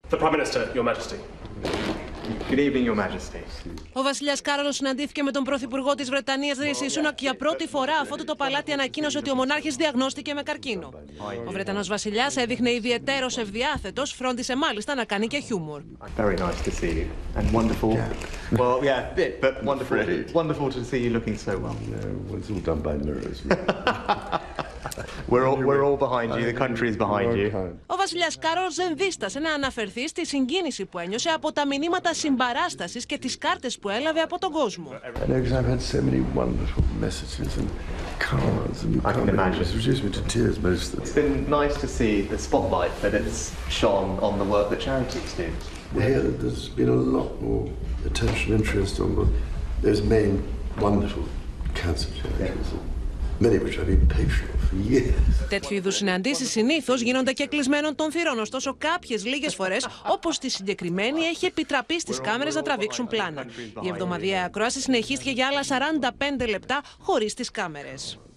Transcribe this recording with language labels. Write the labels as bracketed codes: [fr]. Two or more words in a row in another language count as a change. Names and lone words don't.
[en] The Prime Minister, Your Majesty. Good evening, Your Majesty. [el] Ο Βασιλιάς Κάρολος συναντήθηκε με τον Πρωθυπουργό της Βρετανίας, Ρίσι Σούνακ, για πρώτη φορά αφότου το παλάτι ανακοίνωσε ότι ο μονάρχης διαγνώστηκε με καρκίνο. Ο Βρετανός Βασιλιάς έδειχνε ιδιαιτέρως ευδιάθετος, φρόντισε μάλιστα να κάνει και χιούμορ. [en] Very nice to see you and wonderful. Well, yeah, a bit, but wonderful to see you looking so well. No, it's all done by mirrors. We're all behind you. The country is behind you. [el] Ο Βασιλιάς Κάρολος δεν δίστασε να αναφερθεί στη συγκίνηση που ένιωσε από τα μηνύματα συμπαράστασης και τις κάρτες που έλαβε από τον κόσμο. [en] It's been nice to see the spotlight that it's shone on the work that charities do. Here, there's been a lot more attention, interest on those main wonderful cancer charities. Many which I've been patient for years. [el] Τέτοιου είδους συναντήσεις συνήθως γίνονται και κλεισμένων των θυρών, ωστόσο κάποιες λίγες φορές, όπως τη συγκεκριμένη, έχει επιτραπεί στις κάμερες να τραβήξουν πλάνα. Η εβδομαδιαία ακρόαση συνεχίστηκε για άλλα 45 λεπτά χωρίς τις κάμερες.